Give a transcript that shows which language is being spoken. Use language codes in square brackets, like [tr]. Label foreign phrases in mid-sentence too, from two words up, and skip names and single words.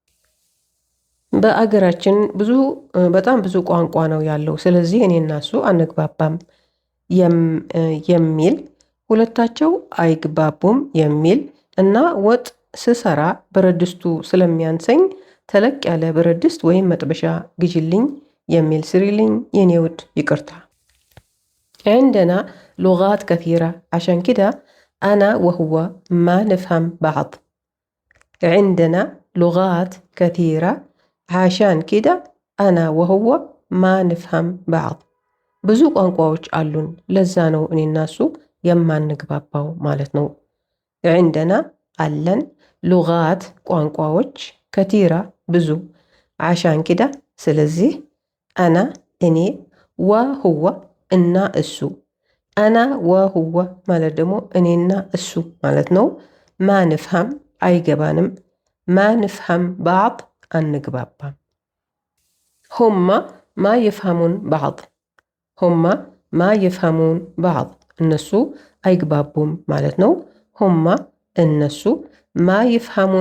[am] በአገራችን በጣም ብዙ ቋንቋ ነው ያለው። ስለዚህ እኔ እና እሱ አንግባባም የሚል፣ ሁለታቸው አይግባቡም የሚል እና ወጥ ስሰራ ብረት ድስቱ ስለሚያንሰኝ ተለቅ ያለ ብረት ድስት ወይም መጥበሻ ግዢልኝ የሚል ስሪልኝ የኔ ውድ ይቅርታ። [ar] عندنا لغات كثيرة عشان كده أنا وهو ما نفهم بعض. عندنا لغات كثيرة عشان كده أنا وهو ما نفهم بعض. [am] ብዙ ቋንቋዎች አሉን ለዛ ነው እኔ እና እሱ የማንግባባው ማለት ነው። عندنا አለን፣ ሉጋት ቋንቋዎች፣ ከቲራ ብዙ፣ [ar] عشان كده [am] ስለዚህ፣ አና እኔ፣ ወሁወ እና እሱ። [ar] أنا وهو [am] ማለት ደግሞ እኔና እሱ ማለት ነው። [ar] ما نفهم [am] አይገባንም፣ [ar] ما نفهم بعض [am] አንግባባም። [ar] هما ما يفهمون بعض، هما ما يفهمون بعض [am] እነሱ አይግባቡም ማለት ነው። [ar] هما እነሱ، ما يفهمون